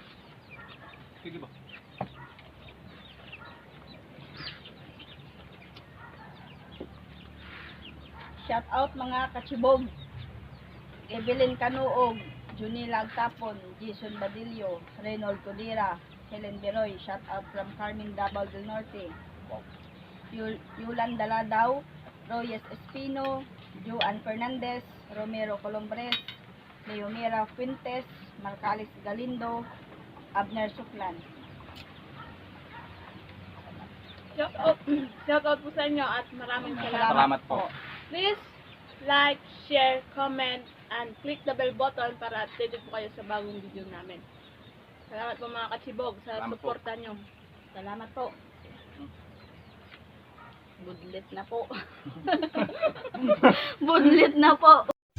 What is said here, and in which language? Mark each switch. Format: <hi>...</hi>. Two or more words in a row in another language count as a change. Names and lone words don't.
<tl>Sige ba?</tl> <en>Shout out</en> <tl>mga kachibog. Evelyn Canuog, Junila Agtapon, Jason Badillo, Reynold Codira, Helen Beroy.</tl> <en>Shout out from Carmen Davao del Norte. Yulan Daladaw, Royes Espino, Joan Fernandez, Romero Colombres, Leomira Fuentes, Marcalis Galindo, Abner Suklan. Shout out</en> <tl>po sa inyo at maraming salamat. Salamat po.</tl> <en>Please like, share, comment, and click the bell button</en> <tl>para updated po kayo sa bagong video namin. Salamat po mga kachibog sa Salamat po. suporta nyo. Salamat po. Budlit na po. Budlit na po.</tl>